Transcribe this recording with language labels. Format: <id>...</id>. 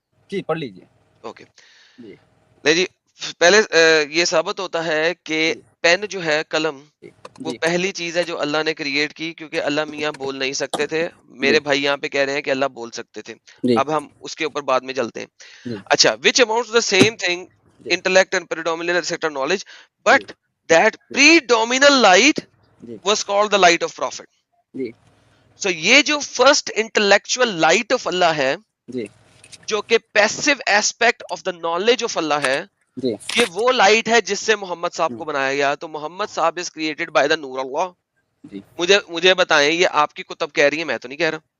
<ur>جی پڑھ لیجیے. اوکے نہیں جی, پہلے یہ ثابت ہوتا ہے کہ پین جو ہے, قلم, وہ پہلی چیز ہے جو اللہ نے کریٹ کی, کیونکہ اللہ میاں بول نہیں سکتے تھے. میرے بھائی یہاں پہ کہہ رہے ہیں کہ اللہ بول سکتے تھے. اب ہم اس کے اوپر بعد میں چلتے ہیں.</ur> <en>اچھا, which amounts to the same thing, intellect and predominant etc knowledge, but that predominant light was called the light of prophet.</en> <ur>So یہ جو فرسٹ انٹلیکچوئل لائٹ آف اللہ ہے, جو کہ passive aspect of the knowledge of اللہ ہے, یہ وہ light ہے جس سے محمد صاحب کو بنایا گیا. تو محمد صاحب از کریٹڈ بائی دا نور اللہ. مجھے بتائیں, یہ آپ کی کتب کہہ رہی ہے, میں تو نہیں کہہ رہا.</ur>